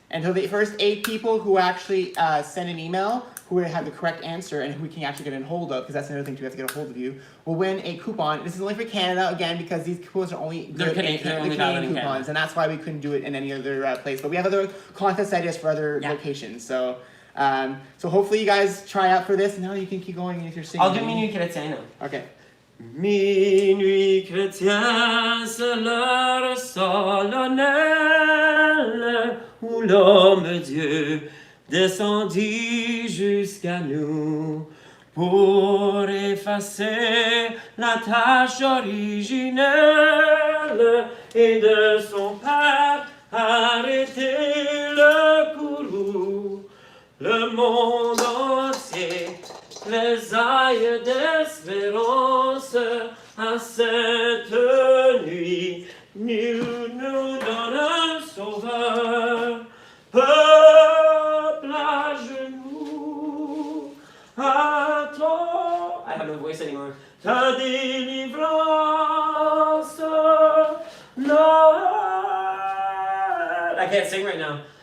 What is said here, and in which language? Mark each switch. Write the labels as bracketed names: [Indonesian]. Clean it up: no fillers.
[English] And so the first 8 people who actually send an email, who have the correct answer and who we can actually get in hold of, because that's another thing too, we have to get a hold of you, will win a coupon. This is only for Canada, again, because these coupons are only Canadian coupons, and that's why we couldn't do it in any other place. But we have other contest ideas for other locations. So so hopefully you guys try out for this, and now you can keep going if you're singing. I'll do Minuit Chrétien now. Okay. [French] Minuit chrétien, c'est l'heure solennelle où l'homme Dieu descendit jusqu'à nous pour effacer la tâche originelle et de son Père arrêter le courroux. Le monde entier tressaille d'espérance à cette nuit. Nous donne un sauveur. Peuple à genoux, attends. [English] I have no voice anymore. [French] Ta délivrance, Noël. [English] I can't sing right now.